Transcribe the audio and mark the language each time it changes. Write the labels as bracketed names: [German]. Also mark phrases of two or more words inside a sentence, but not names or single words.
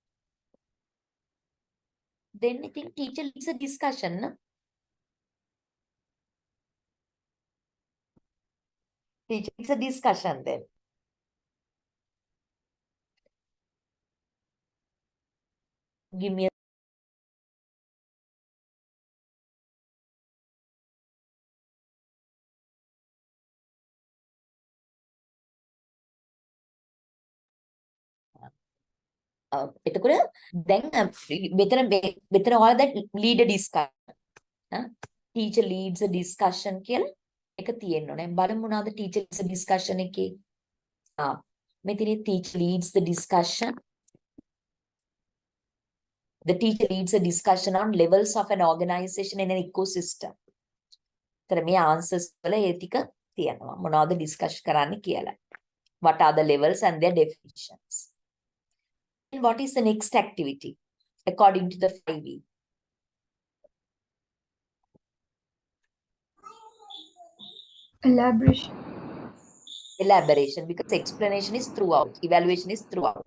[English] Then I think teacher leads a discussion. No? Teacher leads a discussion then. Give me a [Sinhala] එතකොට දැන් මෙතන ඔයාලා දැන් [English] lead a discussion. Teacher leads a discussion [Sinhala] කියලා එක තියෙන්න ඕනේ. බලමු මොනවාද [English] teacher leads a discussion [Sinhala] එකේ. මෙතන [English] teacher leads the discussion. The teacher leads a discussion on levels of an organization in an ecosystem. [Sinhala] තර මේ answers වල ඒ ටික තියෙනවා. මොනවද discuss කරන්න කියලා. [English] What are the levels and their definitions? And what is the next activity according to the 5E? Elaboration. Elaboration, because explanation is throughout, evaluation is throughout.